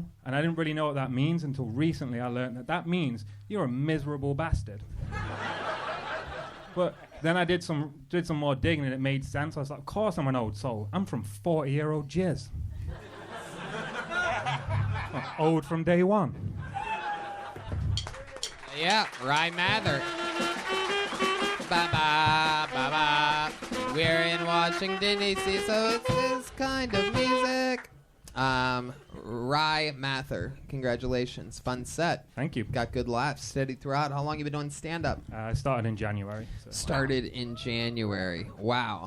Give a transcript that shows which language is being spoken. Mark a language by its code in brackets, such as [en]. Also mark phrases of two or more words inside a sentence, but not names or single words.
[en] And I didn't really know what that means until recently I learned that means you're a miserable bastard. But then I did some more digging and it made sense. I was like, of course I'm an old soul. I'm from 40-year-old jizz. I'm old from day one. Yeah, Rye Mather. Ba-ba, ba-ba. We're in Washington, D.C., so it's this kind of music. Rye Mather, congratulations. Fun set. Thank you. Got good laughs, steady throughout. How long have you been doing stand-up? I started in January. So. Started in January. Wow.